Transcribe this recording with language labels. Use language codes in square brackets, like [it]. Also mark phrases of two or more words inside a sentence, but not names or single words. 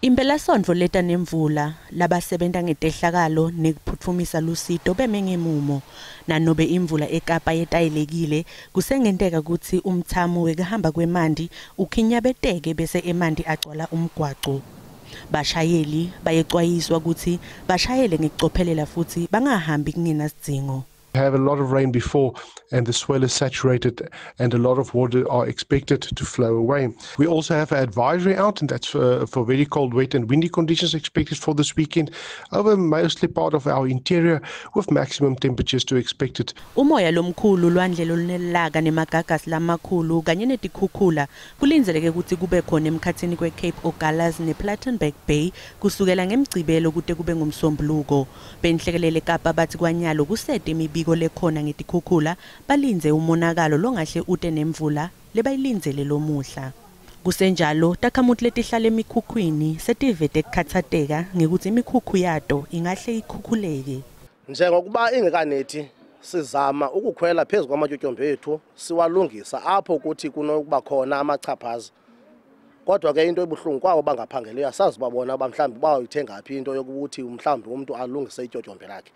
[ss] Impelasondvo leta nemvula labasebenta ngetehlakalo nekuphutfumisa lusito beme ngemumo nanobe imvula eKapa yetayelekile kusengenteka kutsi umthamo wekuhamba kwemanti ukhinyabeteke bese emanti agcwala umgwaco. Bashayeli bayexwayiswa kutsi bashayele ngekucophelela futhi bangahambi kungenasidzingo. [en] Have a lot of rain before and the swell is saturated and a lot of water are expected to flow away. We also have an advisory out, and that's for very cold, wet and windy conditions expected for this weekend over mostly part of our interior with maximum temperatures to expected. [ss] Umoya lomkhulu lwandle olunelaka nemagagas lamakhulu kanye netikhukhula kulinzeleke ukuthi kube khona emkhathini kweCape Ogalas nePlattenberg Bay kusukela ngemgcibelo kude kube ngomsombuluko. Benhlekelele Kapa bathi kwanyalo kusete imibiko lekhona ngetikhukhula balinze umonakalo longahle ute nemvula lebayilinzele lomuhla. Kusenjalo takhamuthi letihlala emikhukhwini setivete ekukhathateka ngekuthi imikhukhu yato ingahle ikhukhuleke. [xh] Njengokuba ingekanethi sizama ukukhwela phezulu kwamatyotyombe ethu siwalungisa apho ukuthi kunokuba khona amachaphaza. Kodwa ke into ebuhlungu kwabo bangaphangeleyo asazi babona mhlawumbe bayithenga phi into yokuthi mhlawumbe umuntu alungise ityotyombe lakhe.